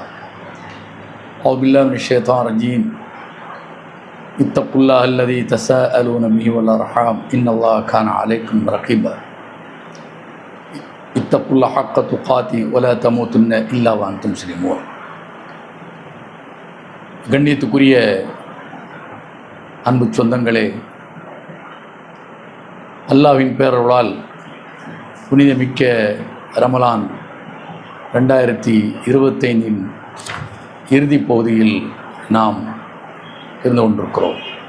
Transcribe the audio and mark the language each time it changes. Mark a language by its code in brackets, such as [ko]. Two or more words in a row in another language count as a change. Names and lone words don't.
[ar] أعوذ بالله من الشيطان الرجيم اتقوا الله الذي تساءلون به والأرحام إن الله كان عليكم رقيبا اتقوا الله حق تقاته ولا تموتن إلا وأنتم مسلمون. [ta] கண்ணியத்துக்குரிய அன்பு சொந்தங்களே, அல்லாஹ்வின் பேரருளால் புனிதமிக்க ரமலான் 2025 இறுதிப் பகுதியில் நாம் இருந்து கொண்டிருக்கிறோம்.